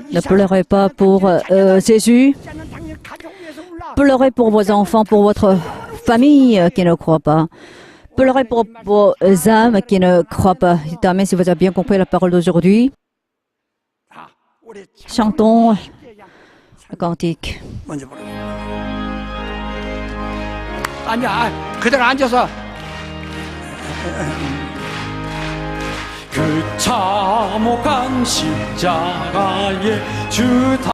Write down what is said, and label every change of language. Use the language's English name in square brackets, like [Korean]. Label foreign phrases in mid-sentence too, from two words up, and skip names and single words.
[French] Ne pleurez pas pour Jésus. Pleurez pour vos enfants, pour votre famille qui ne croit pas. Pleurez pour vos âmes qui ne croient pas. Amen, si vous avez bien compris la parole d'aujourd'hui. Chantons le cantique. [Korean] 먼저 부르고 그대로 앉아서 그 참혹한 십자가의 주